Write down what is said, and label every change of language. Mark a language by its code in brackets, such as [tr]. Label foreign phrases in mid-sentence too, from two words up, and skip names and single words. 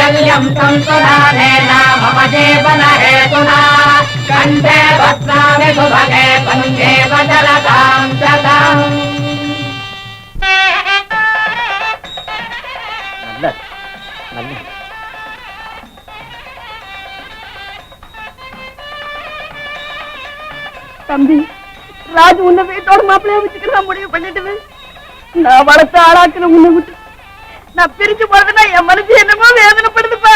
[sa] श्रियं संसुधानेन मम जीवन हेतुना कंठे भद्रामि सुभगे पंजे वजलतां शतम् [ta] தம்பி, ராஜு உன்னை வீட்டோட மாப்பிள்ளைய வச்சுக்கிறதா முடிவு பண்ணிட்டு நான் வளர்த்த ஆளாக்குன உன்னை விட்டு நான் பிரிச்சு போறதுன்னா என் மனசு என்னமோ வேதனைப்படுதுப்பா.